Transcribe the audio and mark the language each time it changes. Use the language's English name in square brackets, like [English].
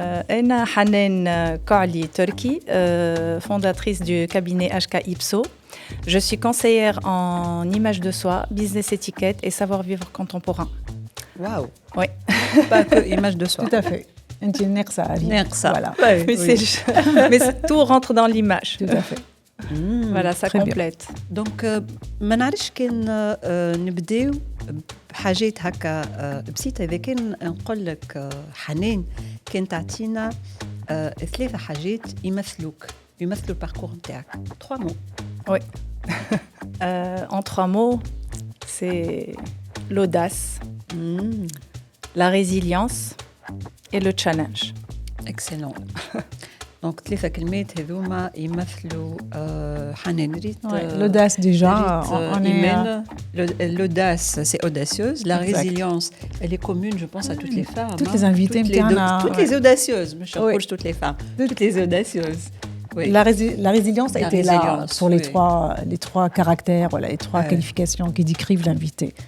[Arabic] أنا [French] حنان كعلي تركي, fondatrice du cabinet HK Ipso. Je suis conseillère en image de soi, business étiquette et savoir-vivre contemporain. Waouh. Oui. Pas que image de soi. Tout à fait. [Arabic] انت ناقصه [French] voilà. Mais tout rentre dans l'image. Tout à fait. Voilà, ça complète. Donc [Arabic] ما نعرفش كان نبداو بحاجات هكا بسيطه. اذا كان نقول لك حنان كان تعطينا 3 حاجات يمثلوا الباركور نتاعك. [French] 3 mots. Oui. En 3 mots, c'est l'audace, la résilience et le challenge. Excellent. Donc [Arabic] 3 كلمات هذوما يمثلوا حنان. ريت [French] l'audace déjà, on est l'audace c'est audacieuse. La résilience elle est commune je pense à toutes les femmes. Toutes les invitées toutes les audacieuses, je ne pas toutes les femmes, toutes les audacieuses. Oui. La résilience a été là pour les 3 caractères, voilà, les 3 qualifications qui décrivent l'invité.